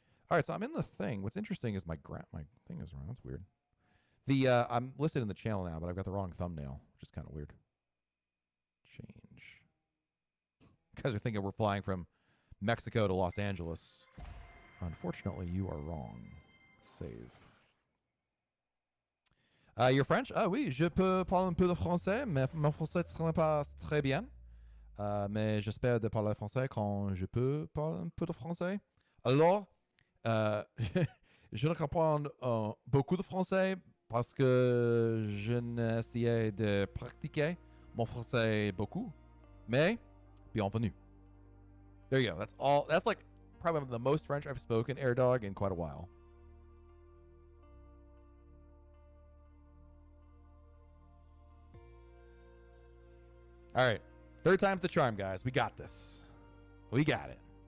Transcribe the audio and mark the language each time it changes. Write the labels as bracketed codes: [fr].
[en] All right, so I'm in the thing. What's interesting is my thing is wrong. That's weird. I'm listed in the channel now, but I've got the wrong thumbnail, which is kind of weird. Change. You guys are thinking we're flying from Mexico to Los Angeles. Unfortunately, you are wrong. Save. You're French? [fr] Ah oui, je peux parler un peu de français, mais mon français ne est pas très bien. Mais j'espère de parler français quand je peux parler un peu de français. Alors, je ne comprends beaucoup de français parce que je n'essayais de pratiquer mon français beaucoup. Mais, bienvenue. [en] There you go. That's all. That's like probably the most French I've spoken, Air Dog, in quite a while. All right. Third time's the charm, guys. We got this. We got it.